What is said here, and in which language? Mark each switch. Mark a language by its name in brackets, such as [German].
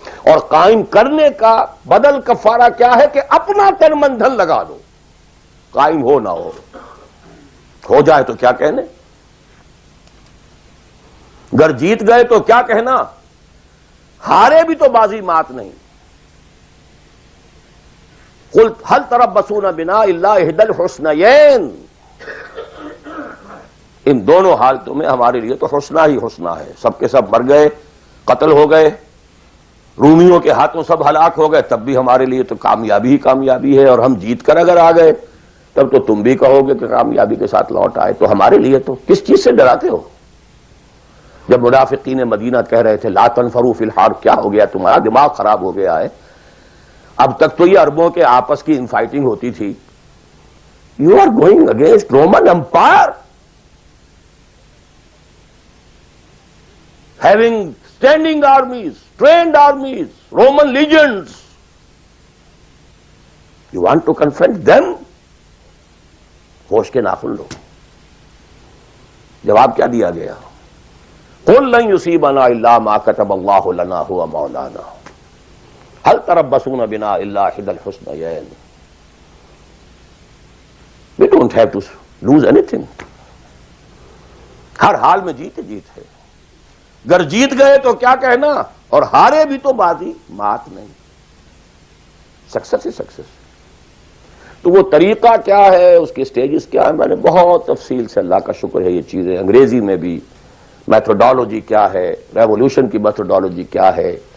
[Urdu] اور قائم کرنے کا بدل کفارہ کیا ہے کہ اپنا تن من دھن لگا دو. قائم ہو نہ ہو جائے تو کیا کہنے, گر جیت گئے تو کیا کہنا, ہارے بھی تو بازی مات نہیں. [Arabic] قل هل تربصون بنا الا احدى الحسنيين. [Urdu] ان دونوں حالتوں میں ہمارے لیے تو حسنہ ہی حسنہ ہے. سب کے سب مر گئے, قتل ہو گئے, رومیوں کے ہاتھوں سب ہلاک ہو گئے, تب بھی ہمارے لیے تو کامیابی ہی کامیابی ہے. اور ہم جیت کر اگر آ گئے تب تو تم بھی کہو گے کہ کامیابی کے ساتھ لوٹ آئے. تو ہمارے لیے تو کس چیز سے ڈراتے ہو؟ جب منافقین مدینہ کہہ رہے تھے [Arabic] لا تنفروا فی الحار, [Urdu] کیا ہو گیا تمہارا دماغ خراب ہو گیا ہے؟ اب تک تو یہ عربوں کے آپس کی انفائٹنگ ہوتی تھی. [English] You are going against Roman empire having standing armies, trained armies, Roman legions. You want to confront them? [Urdu] ہوش کے ناخن لو. جواب کیا دیا گیا؟ [Arabic] قل لن يصيبنا الا ما كتب الله لنا هو مولانا هل تربصون بنا الا احدى الحسنيين. [English] We don't have to lose anything. [Urdu] ہر حال میں جیت ہے. اگر جیت گئے تو کیا کہنا، اور ہارے بھی تو بازی مات نہیں. سکسس ہی سکسس. تو وہ طریقہ کیا ہے، اس کے سٹیجز کیا ہے، میں نے بہت تفصیل سے، اللہ کا شکر ہے، یہ چیزیں انگریزی میں بھی، میتھڈالوجی کیا ہے، ریولوشن کی میتھڈالوجی کیا ہے.